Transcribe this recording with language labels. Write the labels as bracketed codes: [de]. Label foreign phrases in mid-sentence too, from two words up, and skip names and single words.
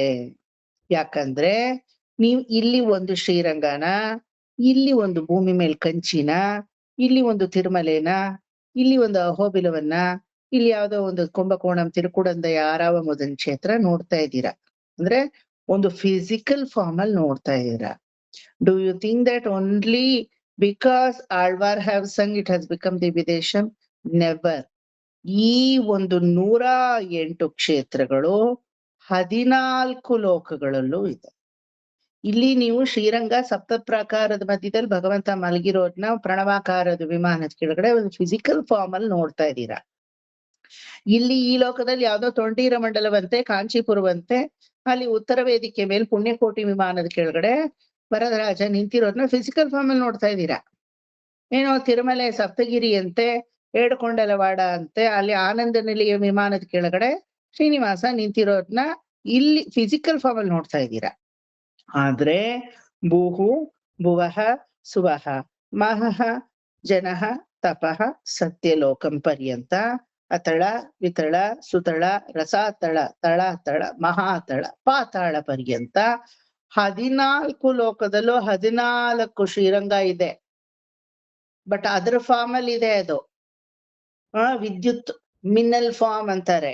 [kn] ಯಾಕಂದ್ರೆ ನೀವ್ ಇಲ್ಲಿ ಒಂದು ಶ್ರೀರಂಗನ, ಇಲ್ಲಿ ಒಂದು ಭೂಮಿ ಮೇಲ್ ಕಂಚಿನ, ಇಲ್ಲಿ ಒಂದು ತಿರುಮಲೆನ, ಇಲ್ಲಿ ಒಂದು ಅಹೋಬಿಲವನ್ನ, ಇಲ್ಲಿ ಯಾವ್ದೋ ಒಂದು ಕುಂಭಕೋಣಂ ತಿರುಕುಡಂದಯ ಆರಾವ ಮುದನ್ ಕ್ಷೇತ್ರ ನೋಡ್ತಾ ಇದ್ದೀರಾ. ಅಂದ್ರೆ ಒಂದು [en] physical form [kn] ಅಲ್ಲಿ ನೋಡ್ತಾ ಇದ್ದೀರಾ. [en] Do you think that only because Alvar have sung it has become divyadesam? [kn] ನೆವರ್. ಈ ಒಂದು 108 ಕ್ಷೇತ್ರಗಳು 14 ಲೋಕಗಳಲ್ಲೂ ಇದೆ. ಇಲ್ಲಿ ನೀವು ಶ್ರೀರಂಗ ಸಪ್ತ ಪ್ರಾಕಾರದ ಮಧ್ಯದಲ್ಲಿ ಭಗವಂತ ಮಲಗಿರೋದ್ನ ಪ್ರಣವಾಕಾರದ ವಿಮಾನದ ಕೆಳಗಡೆ ಒಂದು [en] physical form [kn] ಅಲ್ಲಿ ನೋಡ್ತಾ ಇದ್ದೀರಾ. ಇಲ್ಲಿ ಈ ಲೋಕದಲ್ಲಿ ಯಾವ್ದೋ ತೊಂಟೀರ ಮಂಡಲವಂತೆ, ಕಾಂಚೀಪುರವಂತೆ, ಅಲ್ಲಿ ಉತ್ತರ ವೇದಿಕೆ ಮೇಲೆ ಪುಣ್ಯಕೋಟಿ ವಿಮಾನದ ಕೆಳಗಡೆ ವರದರಾಜ ನಿಂತಿರೋದ್ನ [en] physical form [kn] ಅಲ್ಲಿ ನೋಡ್ತಾ ಇದ್ದೀರಾ. ಏನೋ ತಿರುಮಲೆ ಸಪ್ತಗಿರಿ ಅಂತೆ, ಏಡುಕೊಂಡಲವಾಡ ಅಂತೆ, ಅಲ್ಲಿ ಆನಂದ ನಿಲಯ ವಿಮಾನದ ಕೆಳಗಡೆ ಶ್ರೀನಿವಾಸ ನಿಂತಿರೋದ್ನ ಇಲ್ಲಿ [en] physical form [kn] ಅಲ್ಲಿ ನೋಡ್ತಾ ಇದ್ದೀರಾ. ಆದ್ರೆ ಭೂಹು ಭುವಃ ಸುವಃ ಮಹಃ ಜನಃ ತಪಃ ಸತ್ಯಲೋಕಂ ಪರ್ಯಂತ ಅತಳ ವಿತಳ ಸುತಳ ರಸಾತಳ ತಳಾತಳ ಮಹಾತಳ ಪಾತಾಳ ಪರ್ಯಂತ 14 ಲೋಕದಲ್ಲೂ 14 ಶ್ರೀರಂಗ ಇದೆ. ಬಟ್ ಅದ್ರ ಫಾರ್ಮ್ ಅಲ್ಲಿ ಇದೆ ಅದು. ವಿದ್ಯುತ್ ಮಿನ್ನಲ್ ಫಾರ್ಮ್ ಅಂತಾರೆ.